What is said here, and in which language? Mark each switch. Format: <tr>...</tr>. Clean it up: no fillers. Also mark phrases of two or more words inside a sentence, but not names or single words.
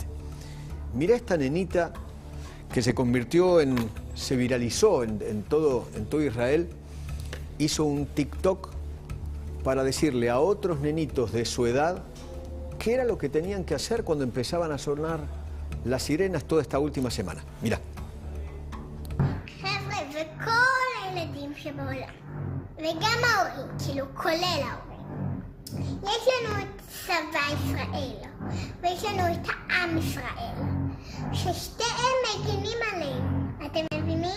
<es>Mirá esta nenita que se viralizó en todo Israel, hizo un TikTok para decirle a otros nenitos de su edad qué era lo que tenían que hacer cuando empezaban a sonar las sirenas toda esta última semana. Mirá.</es> <he>חבר'ה, וכל הילדים שבעולם, וגם ההורים, כאילו כולל ההורים, יש לנו את צבא ישראל, ויש לנו את העם ישראל, ששתיהם מגינים עלינו, אתם מבינים?</he>